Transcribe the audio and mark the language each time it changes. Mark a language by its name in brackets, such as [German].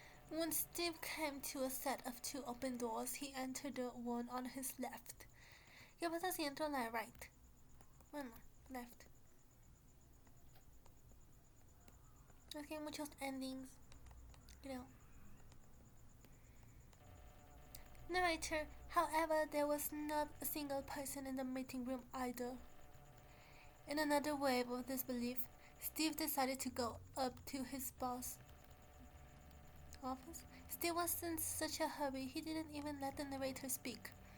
[English] When Steve came to a set of two open doors, he entered the one on his left. [Spanish] ¿Qué pasa si entro a la right? Bueno, left. Es que hay muchos endings, creo. [English] Narrator, however, there was not a single person in the meeting room either. In another wave of disbelief, Steve decided to go up to his boss' office. Steve was in such a hurry, he didn't even let the narrator speak.